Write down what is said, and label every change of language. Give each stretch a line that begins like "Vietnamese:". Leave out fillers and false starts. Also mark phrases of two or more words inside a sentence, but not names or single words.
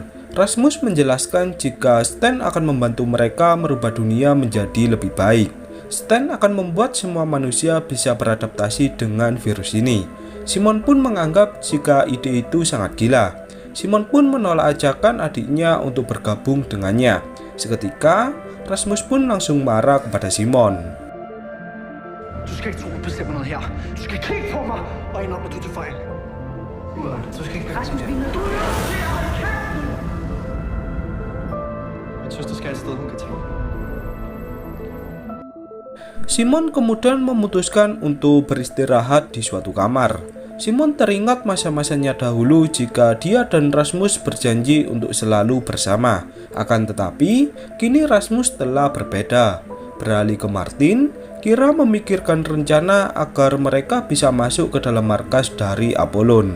Indonesian: Rasmus menjelaskan jika Stan akan membantu mereka merubah dunia menjadi lebih baik. Stan akan membuat semua manusia bisa beradaptasi dengan virus ini. Simon pun menganggap jika ide itu sangat gila. Simon pun menolak ajakan adiknya untuk bergabung dengannya. Seketika, Rasmus pun langsung marah kepada Simon.
Danish: Du skal ikke tro, du bestemmer noget her. Du skal kigge på mig og indrømme, at du tog fejl. Du skal ikke Rasmus, vi er nødt til at holde kæft! Min søster skal et sted, hun kan tage.
Indonesian: Simon kemudian memutuskan untuk beristirahat di suatu kamar. Simon teringat masa-masanya dahulu jika dia dan Rasmus berjanji untuk selalu bersama. Akan tetapi, kini Rasmus telah berbeda. Beralih ke Martin, Kira memikirkan rencana agar mereka bisa masuk ke dalam markas dari Apollon.